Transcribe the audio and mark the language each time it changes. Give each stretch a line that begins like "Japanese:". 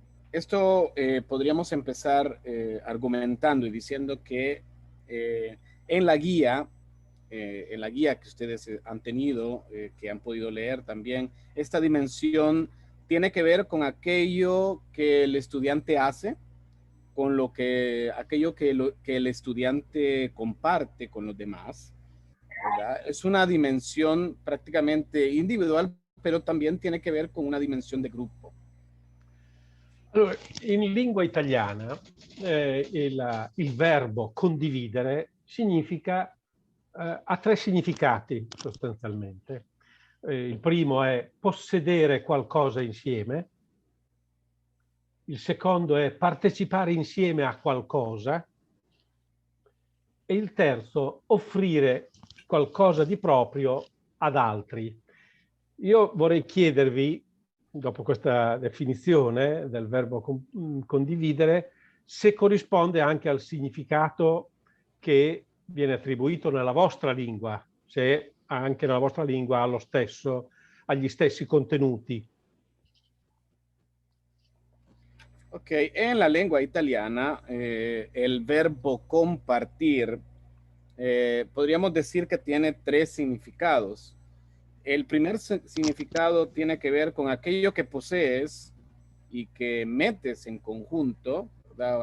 Spanish: Esto podríamos empezar argumentando y diciendo que en la guía que ustedes han tenido, que han podido leer también, esta dimensión tiene que ver con aquello que el estudiante hace, con aquello que el estudiante comparte con los demás, ¿verdad? Es una dimensión prácticamente individual, pero también tiene que ver con una dimensión de grupo.
Italian: Allora, in lingua italiana il verbo condividere significa, ha tre significati sostanzialmente. Il primo è possedere qualcosa insieme, il secondo è partecipare insieme a qualcosa e il terzo offrire qualcosa di proprio ad altri. Io vorrei chiedervi, dopo questa definizione del verbo condividere, se corrisponde anche al significato che viene attribuito nella vostra lingua, se anche nella vostra lingua ha agli stessi contenuti.
Spanish: Ok, en la lengua italiana, el verbo compartir, podríamos decir que tiene tres significados. El primer significado tiene que ver con aquello que posees y que metes en conjunto, ¿verdad?